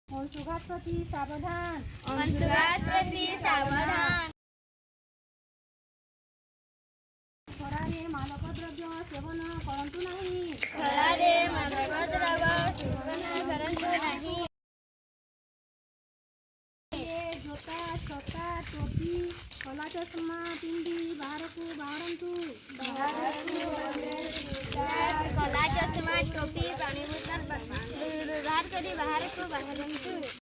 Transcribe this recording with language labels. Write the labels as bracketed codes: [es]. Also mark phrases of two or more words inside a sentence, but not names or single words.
[or] ଅଂଶୁଘାତ ପ୍ରତି ସାବଧାନ, ଅଂଶୁଘାତ ପ୍ରତି ସାବଧାନ। ଖରାରେ ମାଦକ ଦ୍ରବ୍ୟ ସେବନ କରନ୍ତୁ ନାହିଁ, ଖରାରେ ମାଦକ ଦ୍ରବ୍ୟ ସେବନ କରନ୍ତୁ ନାହିଁ। ଜୋତା ଛତା ଟୋପି କଳା ଚଷମା ପିନ୍ଧି ବାହାରକୁ ବାହାରନ୍ତୁ, କଳା ଚଷମା ଟୋପି ପାଣି ବୋତଲ ବ୍ୟବହାର କରି ବାହାରକୁ ବାହାରନ୍ତୁ।